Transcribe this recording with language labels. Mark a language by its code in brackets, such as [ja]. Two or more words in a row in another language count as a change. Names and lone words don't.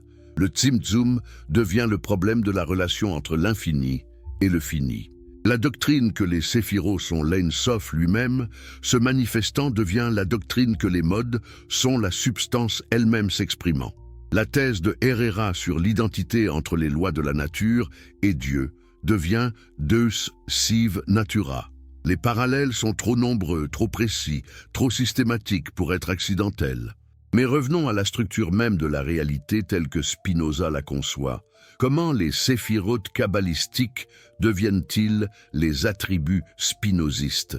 [fr] Le Tzimtzum devient le problème de la relation entre l'infini et le fini. La doctrine que les séphiros sont l'Ein Sof lui-même, se manifestant devient la doctrine que les modes sont la substance elle-même s'exprimant. La thèse de Herrera sur l'identité entre les lois de la nature et Dieu devient [la] Deus sive natura. [fr] Les parallèles sont trop nombreux, trop précis, trop systématiques pour être accidentels. Mais revenons à la structure même de la réalité telle que Spinoza la conçoit. Comment les séphirotes kabbalistiques deviennent-ils les attributs spinozistes?